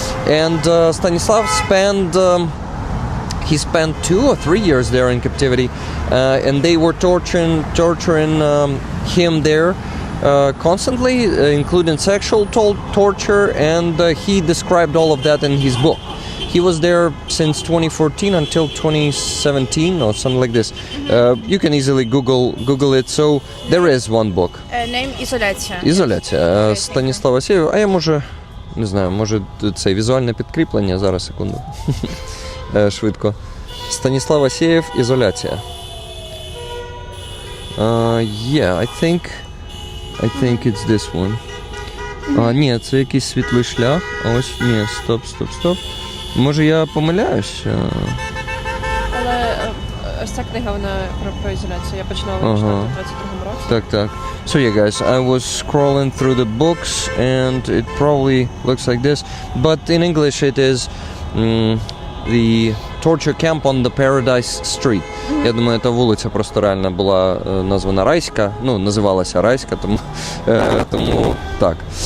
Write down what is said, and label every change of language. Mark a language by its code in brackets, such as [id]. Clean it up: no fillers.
[en] And Stanislav spent... He spent 2 or 3 years there in captivity, and they were torturing him there constantly, including sexual torture, and he described all of that in his book. He was there since 2014 until 2017 or something like this. You can easily Google it. So there is one book. Name Izolyatia. Izolyatia. [uk] Станіслав Асєєв. А я не знаю, може це візуальне підкріплення. Зараз, секунду. Швидко. Станіслав Асєєв, Ізоляція. [en] Yeah, I think it's this one. [uk] Ні, це якийсь світлий шлях. Ось, ні, стоп. Може я помиляюсь? Але ось ця книга, вона про ізоляцію. Я починала читати в 22-му році. Так. [en] So yeah, guys, I was scrolling through the books and it probably looks like this. But in English it is the torture camp on the Paradise Street. [uk] Я думаю, та вулиця просто реально була названа Райська, називалася Райська, тому так.